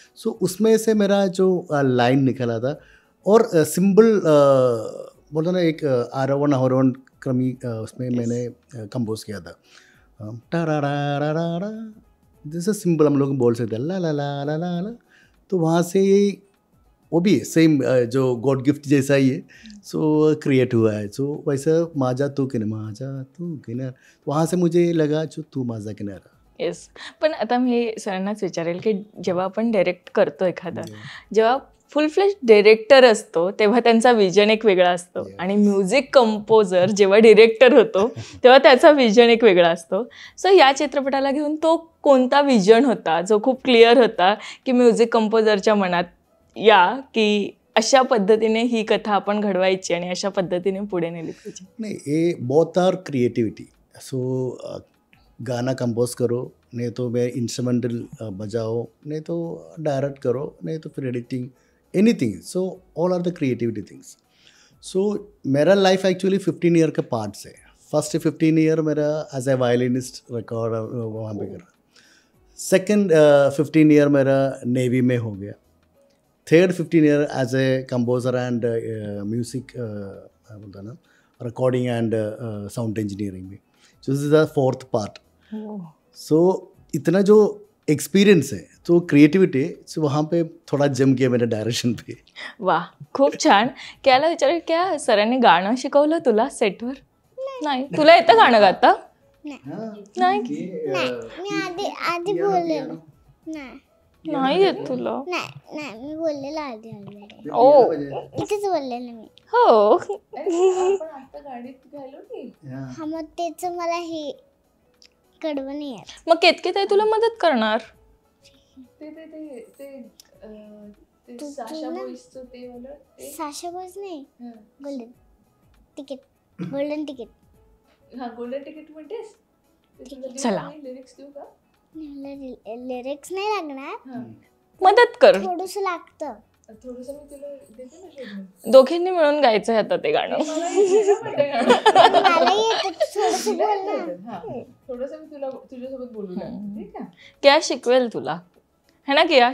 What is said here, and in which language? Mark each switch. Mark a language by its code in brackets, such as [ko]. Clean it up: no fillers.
[hi] सो उसमें से मेरा जो लाइन निकला था, और सिंबल बोलते ना एक आरोहण अवरोहण क्रमी उसमें मैंने कंपोज किया था. टारा जैसे सिंबल हम लोग बोल सकते हैं ला ला ला ला ला ला. तो वहाँ से वो भी सेम जो गॉड गिफ्ट जैसा ही है. सो क्रिएट हुआ है. सो वैसा माझा तू किनारा, वहाँ से मुझे लगा जो तू माझा किनारा. [en] Yes. [mr] पण आता मी सरांनाच विचारेल की जेव्हा आपण डायरेक्ट करतो एखादा, जेव्हा फुल फ्लेश डायरेक्टर असतो तेव्हा त्यांचा विजन एक वेगळा असतो, आणि म्युझिक कंपोजर जेव्हा डिरेक्टर होतो तेव्हा त्याचा विजन एक वेगळा असतो. सो या चित्रपटाला घेऊन तो कोणता विजन होता जो खूप क्लिअर होता की म्युझिक कंपोजरच्या मनात या की अशा पद्धतीने ही कथा आपण घडवायची आणि अशा पद्धतीने पुढे नेली पाहिजे? [hi] नहीं, ये [en] Both are creativity. [hi] सो गाना कंपोज करो, नहीं तो मैं इंस्ट्रूमेंटल बजाओ, नहीं तो डायरेक्ट करो, नहीं तो फिर editing, anything. [en] So all are the creativity things. [hi] सो मेरा लाइफ एक्चुअली 15 ईयर का पार्ट्स है. फर्स्ट 15 ईयर मेरा [en] as a violinist [hi] रिकॉर्ड वहाँ पे करा. सेकेंड 15 ईयर मेरा नेवी में हो गया. Third 15 year as a composer and music बोलता ना रिकॉर्डिंग एंड साउंड इंजीनियरिंग में. [en] So this is the fourth part. [hi] सो इतना जो एक्सपीरियंस है, तो क्रिएटिविटी है, सो वहाँ पे थोड़ा जम गया मेरे डायरेक्शन पे. [mr] वा, खूप छान. त्याला विचारेल क्या सरांनी गाणं शिकवलं तुला सेटवर? नाही. तुला येतं गाणं गाता? नाही. मी आधी बोलले नाही येत तुला? नाही मी बोललेलं आधी ऑलरेडी. ओ इथेच बोललेलं मी. हो. आपण आता गाडीत घालू की हा मग त्याचं मला हे कडवं नाही आहे. मग केतकी ताई तुला मदत करणार? ते ते ते ते ते साशा बॉईजचं ते वालं ते. साशा बॉयज नाही, हं. Golden ticket. हा गोल्डन तिकीट म्हणतेस? चला. लिरिक्स देऊ का? लिरिक्स नाही लागणार, हां. मदत कर. थोडंसं लागतं. थोडंसं मी तुला देते ना शोधून. दोघींनी मिळून गायचं आहे आता ते गाणं. मला येतं ना पण ते गाणं. मला येतं, थोडंसं तुला बोल ना. येतं. हा. थोडंसं मी तुझ्यासोबत बोलू लागते, ठीक आहे? किया शिकवेल तुला, है ना किया?